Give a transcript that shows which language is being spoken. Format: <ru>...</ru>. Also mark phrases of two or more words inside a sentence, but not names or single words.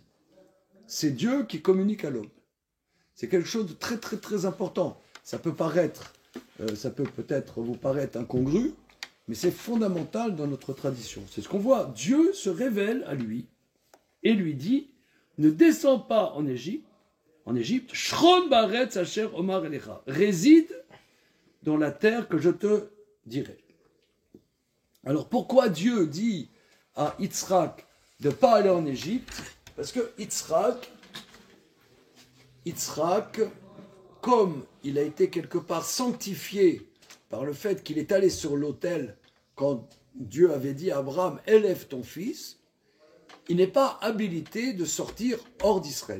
<fr>C'est Dieu qui communique à l'homme. C'est quelque chose de très très très important. Ça peut peut-être vous paraître incongru, mais c'est fondamental dans notre tradition. C'est ce qu'on voit. Dieu se révèle à lui et lui dit, ne descends pas en Égypte,</fr> <he>שכון בארץ אשר אומר אליך,</he> <fr>réside dans la terre que je te dirai. Alors pourquoi Dieu dit à Yitzhak de ne pas aller en Égypte? Parce que Yitzhak, comme il a été quelque part sanctifié par le fait qu'il est allé sur l'autel quand Dieu avait dit à Abraham, élève ton fils, il n'est pas habilité de sortir hors d'Israël.</fr>